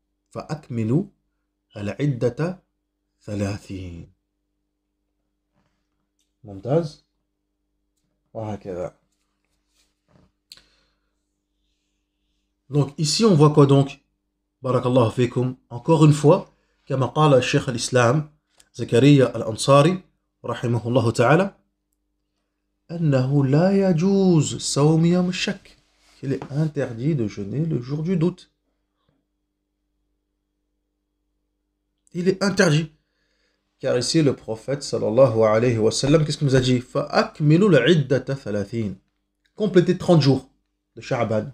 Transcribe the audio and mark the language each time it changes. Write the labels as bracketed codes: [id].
[ar] فأكملوا العدة 30. ممتاز وهكذا. [fr] Donc ici on voit quoi donc? [ar] Barakallahu fikum. [fr] Encore une fois, [ar] كما قال الشيخ الإسلام زكريا الأنصاري رحمه الله تعالى أنه لا يجوز صوم يوم الشك. [fr] Il est interdit de jeûner le jour du doute. Il est interdit. Car ici, le prophète, [ar] sallallahu alayhi wa sallam, [fr] qu'est-ce qu'il nous a dit? [ar] فَأَكْمِلُوا الْعِدَّةَ 30. [fr] Complétez 30 jours de Sha'ban.